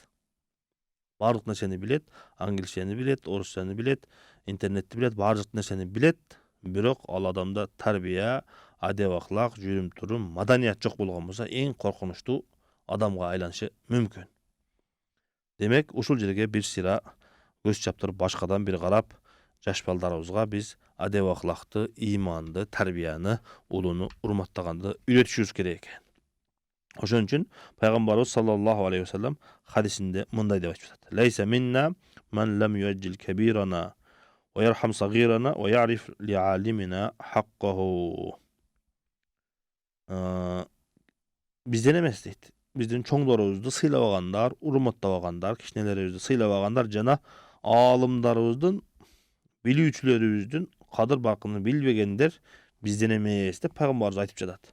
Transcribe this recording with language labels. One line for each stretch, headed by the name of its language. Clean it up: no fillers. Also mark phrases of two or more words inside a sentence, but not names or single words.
Kyrgyz: Бардык нерсени билет, англисчени билет, орусчаны билет, интернетти билет, бардык нерсени билет, бирок ал адамда тарбия, адеп ахлак, жүрүм турум, маданият жок болгон болсо, эң коркунучтуу адамга айланышы мүмкүн. Демек, ушул жерге бир сыра көз чаптырып, башкадан бир карап, жаш балдарыбызга биз адеп ахлакты, ыйманды, тарбияны, улууну урматтаганды үйрөтүшүбүз керек экен. Ошон үчүн пайгамбарыбыз
Arabic: صلى الله عليه وسلم
Kyrgyz: хадисинде мындай деп айтып жатат.
Arabic: ليس منا من لم يجل كبيرنا ويرحم صغيرنا ويعرف لعالمنا حقه.
Kyrgyz: Бизден эмес дейт. Биздин чоңдорубузду сыйлабагандар, урматтабагандар, кичинелерибизди сыйлабагандар жана аалымдарыбыздын, билүүчүлөрүбүздүн кадыр баркынын билбегендер бизден эмес деп пайгамбарыбыз айтып жатат.